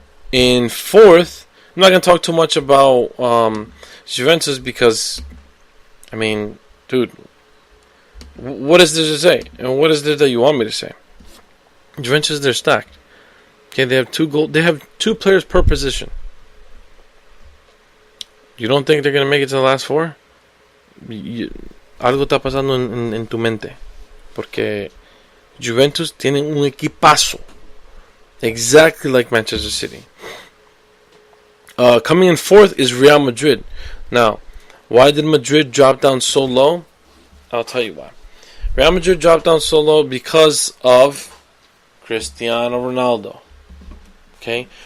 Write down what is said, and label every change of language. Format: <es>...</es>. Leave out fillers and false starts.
<en>In fourth, I'm not going to talk too much about Juventus because, dude, what is there to say? And what is there that you want me to say? Juventus, they're stacked. Okay, they have 2 goals. They have 2 players per position. You don't think they're going to make it to the last 4?</en> <es>Algo está pasando en tu mente. Porque Juventus tienen un equipazo.</es> <en>Exactly like Manchester City. Coming in fourth is Real Madrid. Now, why did Madrid drop down so low? I'll tell you why. Real Madrid dropped down so low because of Cristiano Ronaldo. Okay?</en>